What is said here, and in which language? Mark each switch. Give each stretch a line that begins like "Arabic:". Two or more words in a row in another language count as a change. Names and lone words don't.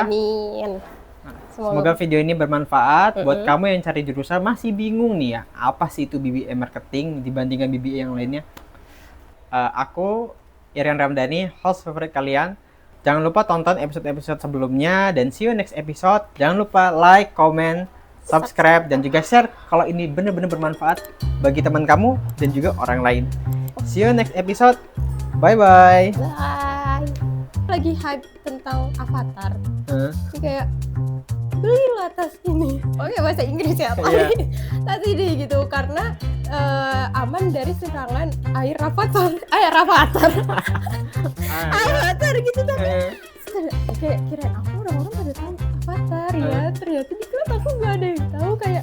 Indonesian: Amin. Semoga video ini bermanfaat buat kamu yang cari jurusan masih bingung nih ya, apa sih itu BBA marketing dibandingkan BBA yang lainnya. Aku Irian Ramdhani, host favorit kalian. Jangan lupa tonton episode-episode sebelumnya dan
English: see you next episode.
Indonesian: Jangan lupa
English: like, comment, subscribe
Indonesian: dan juga share kalau ini benar-benar bermanfaat bagi teman kamu dan juga orang lain.
English: See you next episode. Bye-bye. Bye.
Indonesian: Lagi hype tentang Avatar. Jadi kayak belilah tas ini. Oke, bahasa Inggris ya, tas ini gitu karena aman dari serangan air Avatar. Avatar gitu tapi kayak kirain aku orang-orang pada tahu Avatar ya, ternyata di kelas aku nggak ada yang tahu kayak.